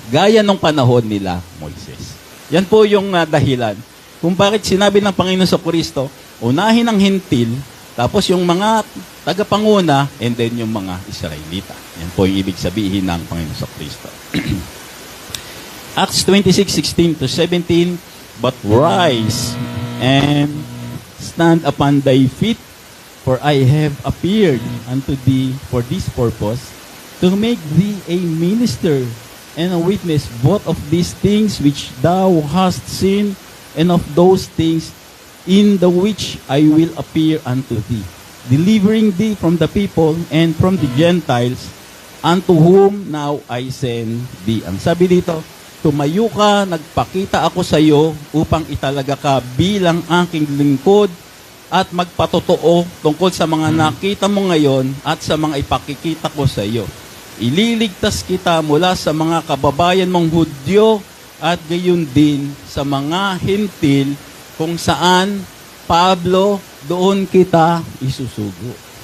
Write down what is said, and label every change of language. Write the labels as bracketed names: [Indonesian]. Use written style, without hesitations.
[Filipino] Gaya nung panahon nila, Moises. Yan po yung dahilan kung bakit sinabi ng Panginoon sa Kristo, unahin ang hentil, tapos yung mga tagapanguna, and then yung mga Israelita. Yan po yung ibig sabihin ng Panginoon sa Kristo. [English] Acts 26:16-17, but rise and stand upon thy feet, for I have appeared unto thee for this purpose, to make thee a minister and a witness both of these things which thou hast seen, and of those things in the which I will appear unto thee, delivering thee from the people and from the Gentiles, unto whom now I send thee. [Filipino] Ang sabi dito, tumayo ka, nagpakita ako sa iyo upang italaga ka bilang aking lingkod at magpatotoo tungkol sa mga nakita mo ngayon at sa mga ipakikita ko sa iyo. Ililigtas kita mula sa mga kababayan mong Hudyo at gayon din sa mga hentil kung saan, Pablo, doon kita isusugo.